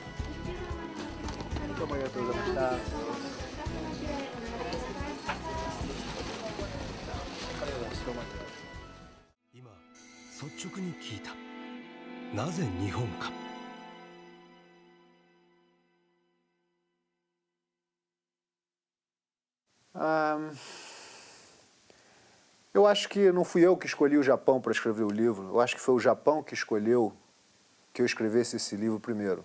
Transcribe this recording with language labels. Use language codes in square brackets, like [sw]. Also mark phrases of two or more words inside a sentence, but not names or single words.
[ja] どうもありがとうございました。率直に聞いた。なぜ日本か。 [pt] Eu acho que não fui eu que escolhi o Japão para escrever o livro. Eu acho que foi o Japão que escolheu que eu escrevesse esse livro primeiro.